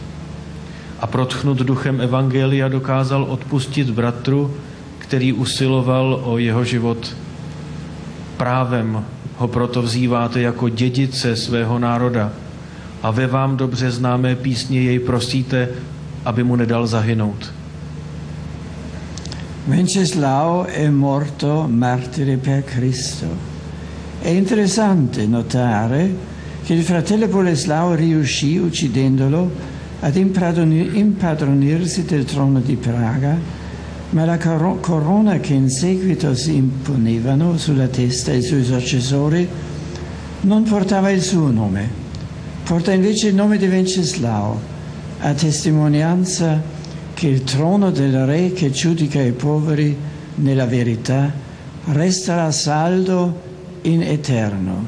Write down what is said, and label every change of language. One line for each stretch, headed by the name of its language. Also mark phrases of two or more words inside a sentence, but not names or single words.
Czech: A protchnut duchem evangelia dokázal odpustit bratru, který usiloval o jeho život. Právem ho proto vzýváte jako dědice svého národa a ve vám dobře známé písně jej prosíte, aby mu nedal zahynout.
Italian: Venceslao è morto martire per Cristo. È interessante notare che il fratello Boleslao riuscì, uccidendolo, ad impadronirsi del trono di Praga, ma la corona che in seguito si imponevano sulla testa i suoi successori non portava il suo nome, porta invece il nome di Venceslao, a testimonianza che il trono del re che giudica i poveri nella verità resterà saldo in eterno.